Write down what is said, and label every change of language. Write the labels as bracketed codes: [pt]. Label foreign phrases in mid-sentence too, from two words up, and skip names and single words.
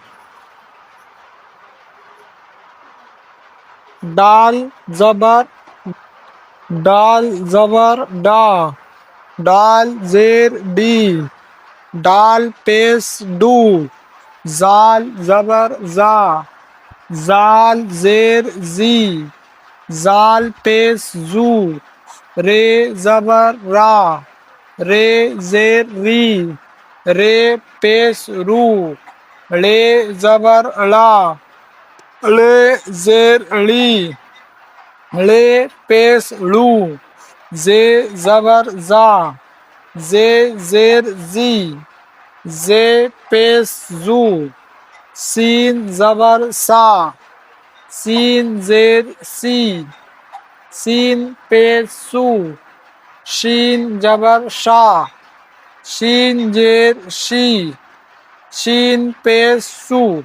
[ur] ڈال زبر ڈال زبر ڈا، ڈال زیر ڈی، ڈال پیش ڈو، زال زبر زا، زال زیر زی، زال پیش زو، رے زبر را، رے زیر ری، رے پیش رو، ڑے زبر ڑا، ڑے زیر ڑی، ڑے پیش ڑو، زے زبر زا، زے زیر زی، زے پیش زو، سین زبر سا، سین زیر سی، سین پیش سو، شین زبر شا، شین زیر شی، شین پیش سو،